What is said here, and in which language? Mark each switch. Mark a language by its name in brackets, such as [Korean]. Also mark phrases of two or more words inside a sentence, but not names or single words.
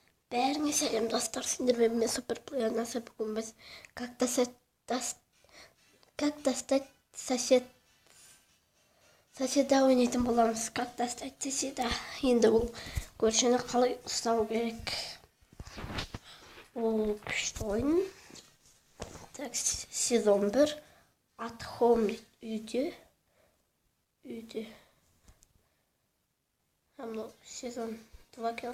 [Kazakh] Бәріңе сәлем достар, сендермен мен суперплеер Наса. Бүгін біз как достать соседа ойнайтын боламыз. Как достать соседа. Енді бұл көршіні қалай ұстау керек. Ол күшті ойын. Так, сезон 1 [English] at home [Kazakh] үйде. Мынау сезон 2 екен.